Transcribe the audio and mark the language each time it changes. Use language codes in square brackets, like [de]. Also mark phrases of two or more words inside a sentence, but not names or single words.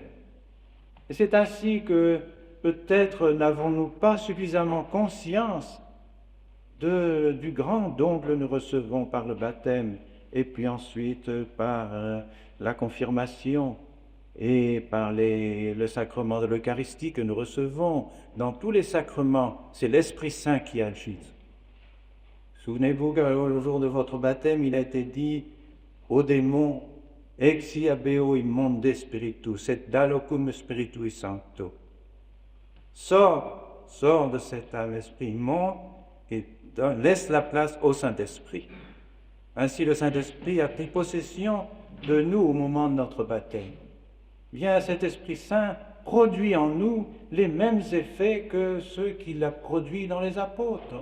[fr] Et c'est ainsi que peut-être n'avons-nous pas suffisamment conscience du grand don que nous recevons par le baptême et puis ensuite par la confirmation et par le sacrement de l'Eucharistie que nous recevons. Dans tous les sacrements, c'est l'Esprit Saint qui agit. Souvenez-vous qu'au jour de votre baptême, il a été dit aux démons, [la] exi abeo immonde spiritus, et da locum spiritui sancto. [fr] Sors de cet esprit immonde et laisse la place au Saint-Esprit. Ainsi, le Saint-Esprit a pris possession de nous au moment de notre baptême. Bien, cet Esprit Saint produit en nous les mêmes effets que ceux qu'il a produits dans les apôtres.